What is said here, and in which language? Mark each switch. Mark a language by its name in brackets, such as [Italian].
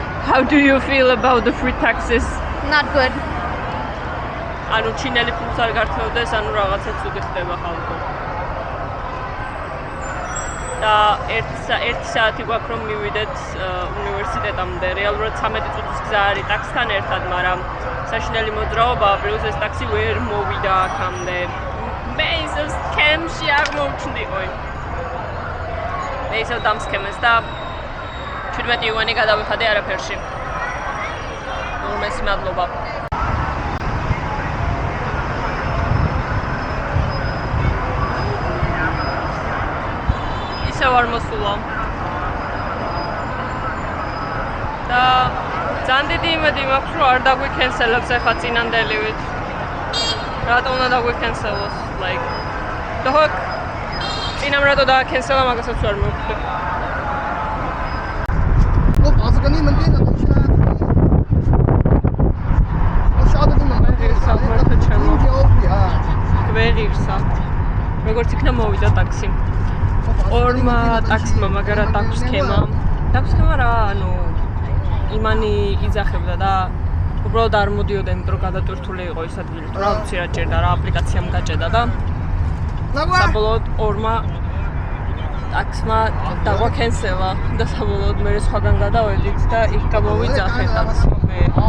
[English] How do you feel about the free taxis? Not good. [Georgian] ანუ ჩინელი ფულს არ გართმევდეს, ანუ რაღაცა ცუდი ხდება ხალხო. და 1 საათი გვაქვს რომ მივიდეთ უნივერსიტეტამდე. რეალურად 13 წუთის გზა არის ტაქსთან ერთად, მაგრამ საშინელი მოძრაობა პლუს ეს ტაქსი ვერ მოვიდა აქამდე. მე ის სკემში აღმოჩნდიყო. მე ისევ დამსქემეს და 17 იუანი გადავიხადე არაფერში. უმეტესი მადლობა. ისევ არ მოსულა. და ძალიან დიდი იმედი მაქვს, რომ არ დაგვიქენსელებს ახლა წინანდელივით. რატო უნდა დაგვიქენსელოს? Like დოქ წინამ რატო დააქენსელა, მაგასაც ვერ მოვხვდი. [Chinese] 我把这个你们店的东西呢，我晓得你们店的 [Georgian] გვეღირსა. როგორც იქნა მოვიდა ტაქსი. ორმა ტაქსმა მაგარა დაგვსქემა. დაგვსქემა რა, ანუ იმანი იძახებდა და უბრალოდ არ მოდიოდა, იმიტომ რომ გადატვირთული იყო ის ადგილი. რა ვიცი რა ჭირდა, რა აპლიკაციამ გაჭედა და საბოლოოდ ორმა ტაქსმა დაგვაქენსელა და საბოლოოდ მე სხვაგან გადავედით და იქ გამოვიძახე ტაქსი მე.